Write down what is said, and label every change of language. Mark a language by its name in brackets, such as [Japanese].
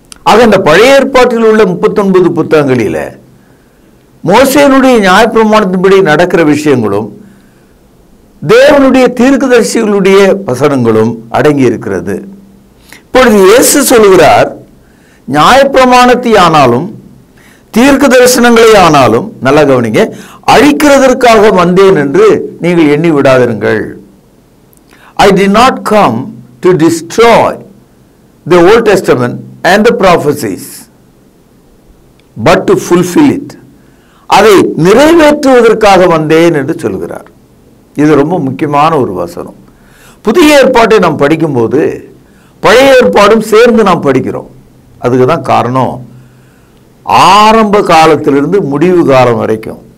[Tamil] ஆக இந்த பழைய ஏற்பாட்டில் உள்ள 39 புத்தகங்களில மோசேனுடைய நியாயப்பிரமாணத்தின்படி நடக்கிற விஷயங்களும் தேவனுடைய தீர்க்கதரிசிகளுடைய வசனங்களும் அடங்கி இருக்கிறது. இப்பொழுது இயேசு சொல்கிறார், நியாயப்பிரமாணத்தை ஆனாலும் தீர்க்க தரிசனங்களை ஆனாலும், நல்லா கவனிங்க, அழிக்கிறதற்காக வந்தேன் என்று நீங்கள் எண்ணி விடாதிருங்கள். [English] I did not come to destroy the Old Testament and the prophecies, but to fulfill it. [Tamil] அதை நிறைவேற்றுவதற்காக வந்தேன் என்று சொல்கிறார். இது ரொம்ப முக்கியமான ஒரு வசனம். புதிய ஏற்பாட்டை நாம் படிக்கும்போது பழைய ஏற்பாடும் சேர்ந்து நாம் படிக்கிறோம். அதுக்கு தான் காரணம், ஆரம்ப காலத்திலிருந்து முடிவு காலம் வரைக்கும்